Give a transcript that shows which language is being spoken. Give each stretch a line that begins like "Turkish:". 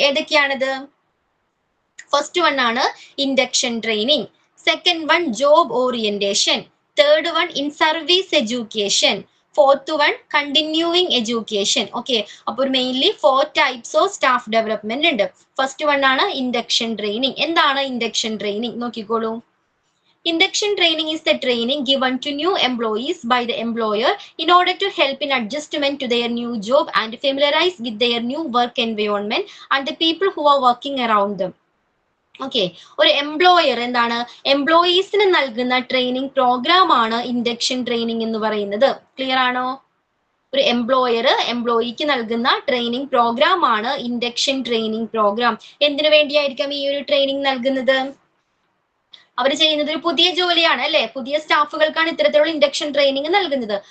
Malayalam: ഏതൊക്കെയാണത്? First one ആണ് induction training. Second one job orientation. Third one in service education. Fourth one continuing education. Okay, അപ്പോൾ mainly 4 types of staff development ഉണ്ട്. First one ആണ് induction training. എന്താണ് induction training? നോക്കിക്കോളൂ.
English: Induction training is the training given to new employees by the employer in order to help in adjustment to their new job and familiarize with their new work environment and the people who are working around them.
Malayalam: Okay, ഒരു employer എന്താണ്? എംപ്ലോയീസിന് നൽകുന്ന training programme ആണ് induction training എന്ന് പറയുന്നത്. Clear ആണോ? ഒരു employer എംപ്ലോയിക്ക് നൽകുന്ന training programme ആണ് ഇൻഡക്ഷൻ ട്രെയിനിങ് പ്രോഗ്രാം. എന്തിനു വേണ്ടിയായിരിക്കും ഈ ഒരു ട്രെയിനിങ് നൽകുന്നത്? അവർ ചെയ്യുന്നത് ഒരു പുതിയ ജോലിയാണ് അല്ലെ, പുതിയ സ്റ്റാഫുകൾക്കാണ് ഇത്തരത്തിലുള്ള ഇൻഡക്ഷൻ ട്രെയിനിങ് നൽകുന്നത്.